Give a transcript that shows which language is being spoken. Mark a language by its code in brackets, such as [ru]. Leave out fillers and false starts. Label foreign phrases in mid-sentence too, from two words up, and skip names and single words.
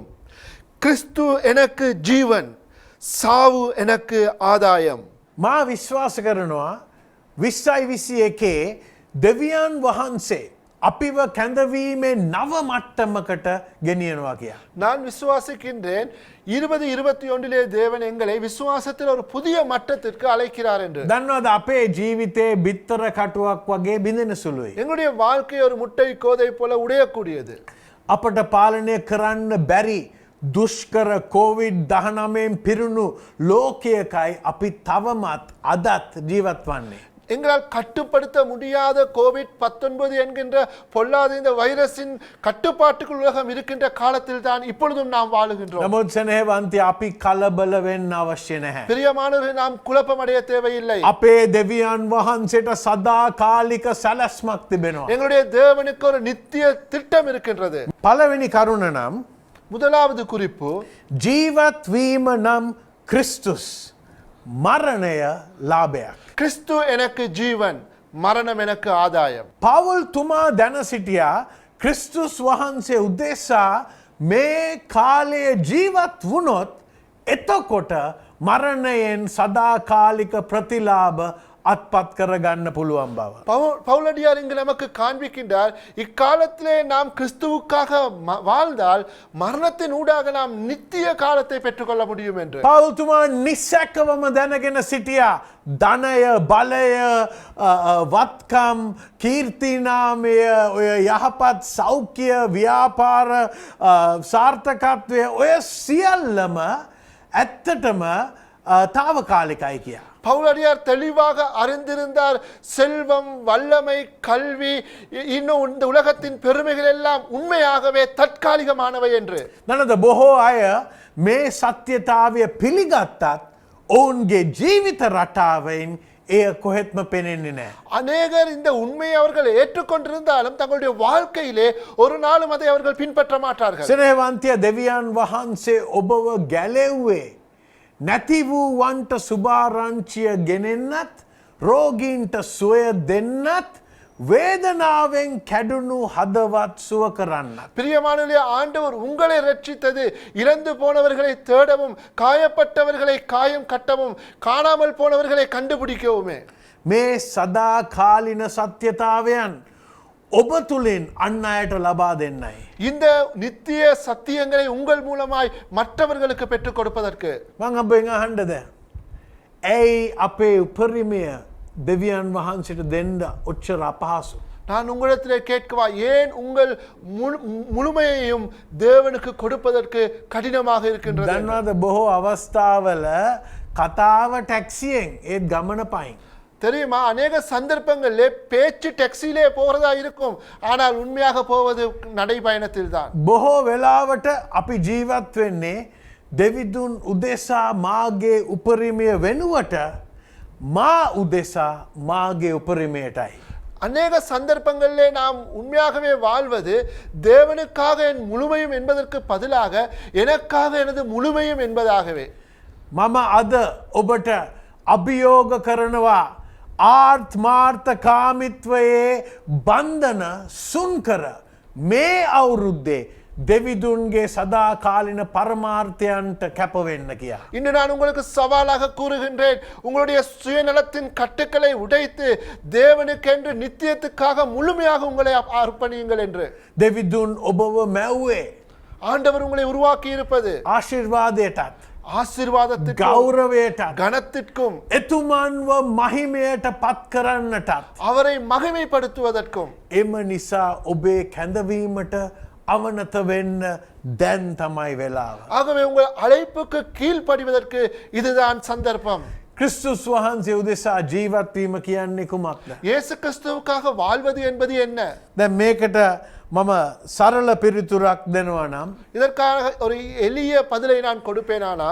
[ta] கிறிஸ்து எனக்கு ஜீவன், சாவு எனக்கு ஆதாயம். [si] මා විශ්වාස කරනවා 2021 දෙවියන් වහන්සේ අපිව කැඳවීමේ නව මට්ටමකට ගෙනියනවා කියා. [ta] நான் விசுவாசிக்கின்றேன் 2021 தேவன் எங்களை விசுவாசத்தில் ஒரு புதிய மட்டத்திற்கு அழைக்கிறார் என்று. [si] දන්නවද අපේ ජීවිතේ බිත්තර කටුවක් වගේ බිඳෙන සුළුයි. [ta] எங்களுடைய வாழ்க்கை ஒரு முட்டை கோதை போல உடையக்கூடியது. [si] අපට පාලනය කරන්න බැරි දුෂ්කර COVID-19 පිරුණු ලෝකයකයි අපි තවමත් අදත් ජීවත් වන්නේ. [ta] எங்களால் கட்டுப்படுத்த முடியாத கோவிட்-19 என்கின்ற பொல்லாத இந்த வைரஸின் கட்டுப்பாட்டுக்குள் உலகம் இருக்கின்ற காலத்தில் தான் இப்பொழுதும் நாம் வாழுகின்றோம். [si] නමුත් සෙනෙහවන්තය අපි කලබල වෙන්න අවශ්‍ය නැහැ. [ta] பிரியமானவர்களே, நாம் குழப்பமடைய தேவையில்லை. [si] අපේ දෙවියන් වහන්සේට සදාකාලික සැලැස්මක් තිබෙනවා. [ta] எங்களுடைய தேவனுக்கு ஒரு நித்திய திட்டம் இருக்கின்றது. [si] පළවෙනි කරුණ නම් [ta] முதலாவது குறிப்பு, [si] ජීවත් වීම නම් ක්‍රිස්තුස් මරණය ලාභයක්. [ta] கிறிஸ்து எனக்கு ஜீவன், மரணம் எனக்கு ஆதாயம். [si] පවුල් තුමා දැන සිටියා ක්‍රිස්තුස් වහන්සේ උදෙසා මේ කාලය ජීවත් වුණොත් එතකොට මරණයෙන් සදාකාලික ප්‍රතිලාභ අත්පත් කරගන්න පුළුවන් බව. [ta] பவுலடியார் இங்கு நமக்கு காண்பிக்கின்றார், இக்காலத்திலே நாம் கிறிஸ்துவுக்காக வாழ்ந்தால் மரணத்தின் ஊடாக நாம் நித்திய காலத்தை பெற்றுக்கொள்ள முடியும் என்று. [si] පවුල් තුමා නිසැකවම දැනගෙන සිටියා ධනය බලය වත්කම් කීර්තිනාමය ඔය යහපත් සෞඛ්‍ය ව්‍යාපාර සාර්ථකත්වය ඔය සියල්ලම ඇත්තටම තාවකාලිකයි කියා. [ta] பவுலடியார் தெளிவாக அறிந்திருந்தார், செல்வம், வல்லமை, கல்வி, இன்னும் இந்த உலகத்தின் பெருமைகள் எல்லாம் உண்மையாகவே தற்காலிகமானவை என்று. [si] නනද බොහෝ අය මේ සත්‍යතාවය පිළිගත්තත් ඔවුන්ගේ ජීවිත රටාවෙන් එය කොහෙත්ම පෙනෙන්නේ නෑ. [ta] அநேகர் இந்த உண்மையை அவர்கள் ஏற்றுக்கொண்டிருந்தாலும் தங்களுடைய வாழ்க்கையிலே ஒரு நாளும் அதை அவர்கள் பின்பற்ற மாட்டார்கள். [si] සෙනෙහවන්තය දෙවියන් වහන්සේ ඔබව ගැලෙව්වේ නැති වූවන්ට සුභාරංචිය ගෙනෙන්නත් රෝගීන්ට සුවය දෙන්නත් වේදනාවෙන් කැඩුණු හදවත් සුව කරන්නත්. [ta] பிரியமானவர்களே, ஆண்டவர் உங்களை ரட்சித்தது இறந்து போனவர்களை தேடவும், காயப்பட்டவர்களை காயம் கட்டவும், காணாமல் போனவர்களை கண்டுபிடிக்கவுமே. [si] මේ සදාකාලින සත්‍යතාවයන් ඔබ තුළින් අන්න අයට ලබා දෙන්නයි. [ta] இந்த நித்திய சத்தியங்களை உங்கள் மூலமாய் மற்றவர்களுக்கு பெற்றுக் கொடுப்பதற்கு. [si] මං අපෙන් අහන්නද ඇයි අපේ උපරිමය දෙවියන් වහන්සේට දෙන්න ඔච්චර අපහසු? [ta] நான் உங்களிடத்திலே கேட்கவா, ஏன் உங்கள் முழுமையையும் தேவனுக்கு கொடுப்பதற்கு கடினமாக இருக்கின்றது? [si] දන්නවද බොහෝ අවස්ථාවල කතාව ටැක්සියෙන් ඒත් ගමන පයින්. [ta] தெரியுமா, அநேக சந்தர்ப்பங்களிலே பேச்சு டாக்ஸியிலே போறதா இருக்கும், ஆனால் உண்மையாக போவது நடைபயணத்தில் தான். [si] බොහෝ වෙලාවට අපි ජීවත් වෙන්නේ දෙවිදුන් උදෙසා මාගේ උපරිමය වෙනුවට මා උදෙසා මාගේ උපරිමයටයි. [ta] அநேக சந்தர்ப்பங்களிலே நாம் உண்மையாகவே வாழ்வது தேவனுக்காக என் முழுமையும் என்பதற்கு பதிலாக எனக்காக எனது முழுமையும் என்பதாகவே. [si] මම අද ඔබට අභියෝග කරනවා ආර්ථමාර්ථ කාමිත්වයේ බන්ධන සුන්කර මේ අවුරුද්දේ දෙවිදුන්ගේ සදාකාලින පරමාර්ථයන්ට කැපවෙන්න කියා. [ta] இன்று நான் உங்களுக்கு சவாலாக கூறுகின்றேன், உங்களுடைய சுயநலத்தின் கட்டுக்களை உடைத்து தேவனுக்கென்று நித்தியத்துக்காக முழுமையாக உங்களை அர்ப்பணியுங்கள் என்று. [si] දෙවිදුන් ඔබව මැව්වේ [ta] ஆண்டவர் உங்களை உருவாக்கி இருப்பது [si] ආශිර්වාදයටත් [ta] ආශිර්වාදத்திற்கும் [si] ගෞරවයටත් [ta] கனத்திற்கும் [si] එතුමන්ව මහිමයට පත් කරන්නටත් [ta] அவரை மகிமைப்படுத்துவதற்கும் [si] එම නිසා ඔබේ කැඳවීමට අවනත වෙන්න දැන් තමයි වෙලාව. [ta] ஆகவே உங்கள் அழைப்புக்கு கீழ்ப்படிவதற்கு இதுதான் சந்தர்ப்பம். [si] ක්‍රිස්තුස් වහන්සේ උදෙසා ජීවත්වීම කියන්නේ කුමක්ද? [ta] இயேசு கிறிஸ்துவுக்காக வாழ்வது என்பது என்ன? [si] දැන් මේකට මම සරල පිළිතුරක් දෙනවා නම් [ta] இதற்காக ஒரு எளிய பதிலை நான் கொடுப்பேனானால்